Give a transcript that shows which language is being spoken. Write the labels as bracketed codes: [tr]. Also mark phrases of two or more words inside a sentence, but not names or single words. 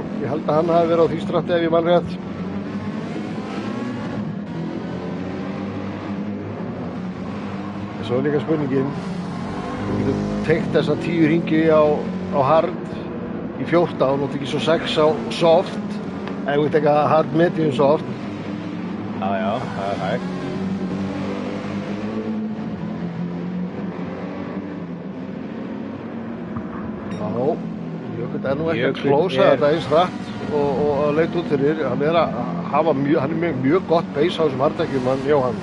[is] Ég held að hann hafi verið á því stratti ef ég man rétt. Svo er líka spurningin, við getum tengt þessa 10 hringi á hard í 14 og tekið svo 6 á soft, ef við tekja [en] hard medium soft. [is] Já, það er hægt. Já, Jökull er nú ekki að klósa þetta eins hratt og að leita út fyrir. Hann er að hafa mjög gott base á þessum harddekkjum, hann Jóhann.